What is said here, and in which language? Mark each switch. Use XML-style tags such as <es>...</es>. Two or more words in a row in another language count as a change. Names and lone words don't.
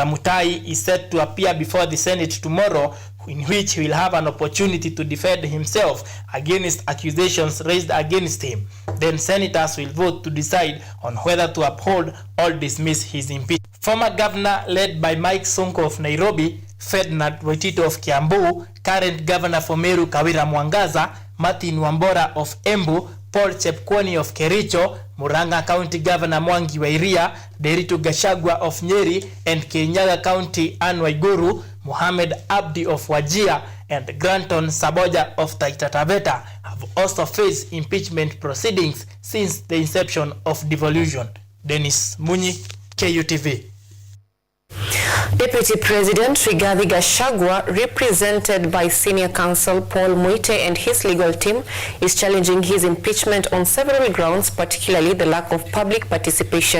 <en>Mutai is set to appear before the Senate tomorrow, in which he will have an opportunity to defend himself against accusations raised against him. Then senators will vote to decide on whether to uphold or dismiss his impeachment. Former governor led by Mike Sonko of Nairobi, Ferdinand Waitito of Kiambu, current governor for Meru Kawira Mwangaza, Martin Wambora of Embu, Paul Chepkwony of Kericho, Murang'a County Governor Mwangi Wairia, Derito Gachagua of Nyeri, and Kirinyaga County Anne Waiguru, Mohamed Abdi of Wajir, and Granton Saboja of Taita Taveta have also faced impeachment proceedings since the inception of devolution. Dennis Munyi, KUTV. Deputy President Rigathi Gachagua, represented by Senior Counsel Paul Muite and his legal team, is challenging his impeachment on several grounds, particularly the lack of public participation.</en>